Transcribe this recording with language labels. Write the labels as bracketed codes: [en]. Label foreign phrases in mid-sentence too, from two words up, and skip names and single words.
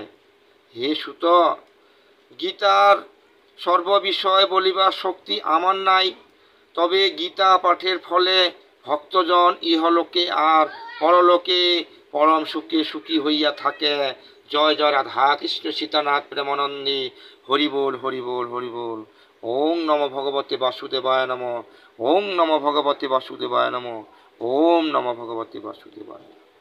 [bn] হে সুত, গীতার সর্ববিষয় বলিবার শক্তি আমার নাই, তবে গীতা পাঠের ফলে ভক্তজন ইহলোকে আর পরলোকে পরম সুখে সুখী হইয়া থাকে। জয় জয় রাধা কৃষ্ণ সীতানাথ প্রেমানন্দে। হরি বল, হরি বল, হরি বল। [sa] ওং নমো ভগবতে বাসুদেবায় নমঃ। ওং নমো ভগবতে বাসুদেবায় নমঃ। ওম নমো ভগবতে বাসুদেবায়।